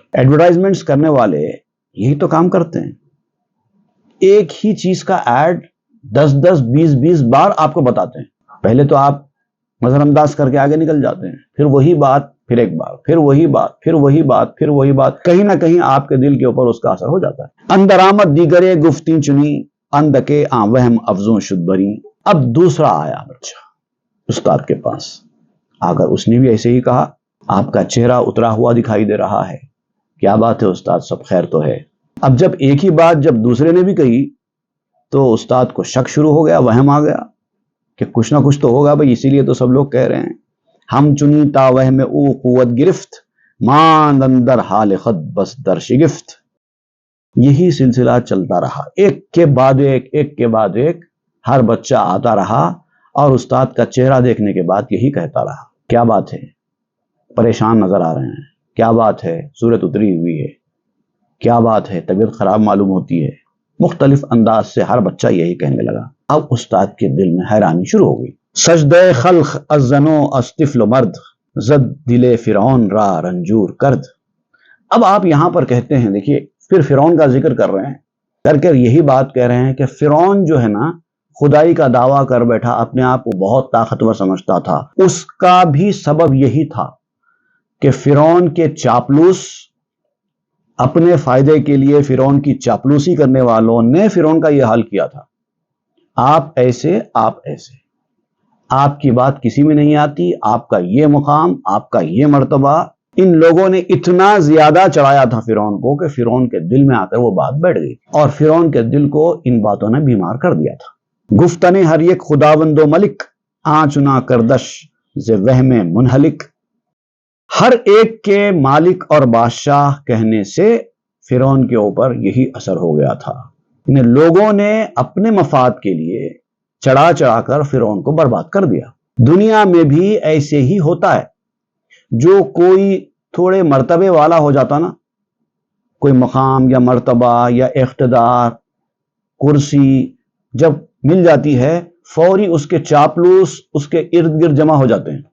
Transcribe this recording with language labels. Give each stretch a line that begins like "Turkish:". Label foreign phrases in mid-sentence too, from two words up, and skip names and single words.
Urdu: ایڈورٹائزمنٹس کرنے والے یہی تو کام کرتے ہیں، ایک ہی چیز کا ایڈ 10 20 بار آپ کو بتاتے ہیں، پہلے تو آپ نظر انداز کر کے آگے نکل جاتے ہیں، پھر وہی بات پھر ایک بار، پھر وہی بات پھر وہی بات پھر وہی بات، کہیں نہ کہیں آپ کے دل کے اوپر اس کا اثر ہو جاتا ہے۔
Persian: اندر آمد دیگرے گفتیں چنی، اندکے وہم افزوں شد بری۔
Urdu: اب دوسرا آیا بچہ استاد کے پاس، آ کر اس نے بھی ایسے ہی کہا، آپ کا چہرہ اترا ہوا دکھائی دے رہا ہے، کیا بات ہے استاد، سب خیر تو ہے؟ اب جب ایک ہی بات جب دوسرے نے بھی کہی تو استاد کو شک شروع ہو گیا، وہم آ گیا کہ کچھ نہ کچھ تو ہوگا بھائی، اسی لیے تو سب لوگ کہہ رہے ہیں۔
Persian: ہم چنی تا وہم او قوت گرفت، ماند اندر حال خود بس در شگفت۔
Urdu: یہی سلسلہ چلتا رہا، ایک کے بعد ایک ہر بچہ آتا رہا اور استاد کا چہرہ دیکھنے کے بعد یہی کہتا رہا، کیا بات ہے، پریشان نظر آ رہے ہیں، کیا بات ہے، صورت اتری ہوئی ہے، کیا بات ہے، طبیعت خراب معلوم ہوتی ہے۔ مختلف انداز سے ہر بچہ یہی کہنے لگا۔ اب استاد کے دل میں حیرانی شروع ہو گئی۔
Persian: سجدہ خلق از زنو از طفل و مرد، زد دل فرعون را رنجور کرد۔
Urdu: اب آپ یہاں پر کہتے ہیں، دیکھیے پھر فرعون کا ذکر کر رہے ہیں، کر یہی بات کہہ رہے ہیں کہ فرعون جو ہے نا خدائی کا دعویٰ کر بیٹھا، اپنے آپ کو بہت طاقتور سمجھتا تھا، اس کا بھی سبب یہی تھا کہ فرعون کے چاپلوس، اپنے فائدے کے لیے فرعون کی چاپلوسی کرنے والوں نے فرعون کا یہ حال کیا تھا، آپ ایسے آپ کی بات کسی میں نہیں آتی، آپ کا یہ مقام، آپ کا یہ مرتبہ، ان لوگوں نے اتنا زیادہ چڑھایا تھا فرعون کو کہ فرعون کے دل میں آ کر وہ بات بیٹھ گئی اور فرعون کے دل کو ان باتوں نے بیمار کر دیا تھا۔
Persian: گفتنے ہر یک خداوند و ملک، آنچنا کردش ز وہم منہلک۔
Urdu: ہر ایک کے مالک اور بادشاہ کہنے سے فرعون کے اوپر یہی اثر ہو گیا تھا، ان لوگوں نے اپنے مفاد کے لیے چڑھا کر فرعون کو برباد کر دیا۔ دنیا میں بھی ایسے ہی ہوتا ہے، جو کوئی تھوڑے مرتبے والا ہو جاتا نا، کوئی مقام یا مرتبہ یا اقتدار، کرسی جب مل جاتی ہے، فوری اس کے چاپلوس اس کے ارد گرد جمع ہو جاتے ہیں.